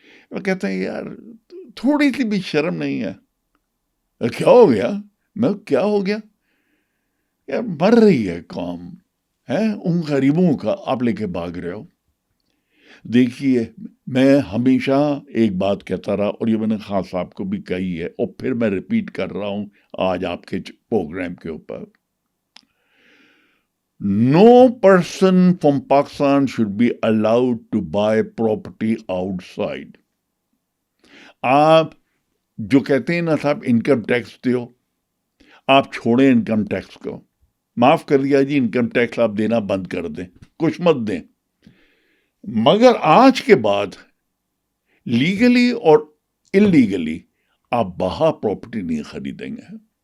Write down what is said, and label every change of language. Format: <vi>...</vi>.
<ur>وہ کہتے ہیں یار تھوڑی سی بھی شرم نہیں ہے. کیا ہو گیا؟ میں کیا ہو گیا یار, مر رہی ہے قوم ہے, ان غریبوں کا آپ لے کے بھاگ رہے ہو. دیکھیے میں ہمیشہ ایک بات کہتا رہا, اور یہ میں نے خان صاحب کو بھی کہی ہے, اور پھر میں ریپیٹ کر رہا ہوں آج آپ کے پروگرام کے اوپر.</ur> <en>No person from Pakistan should be allowed to buy property outside.</en> <ur>آپ جو کہتے ہیں نا صاحب انکم ٹیکس دیو, آپ چھوڑیں انکم ٹیکس کو, معاف کر دیا جی, انکم ٹیکس آپ دینا بند کر دیں, کچھ مت دیں. مگر آج کے بعد لیگلی اور انلیگلی آپ باہر پراپرٹی نہیں خریدیں گے.</ur>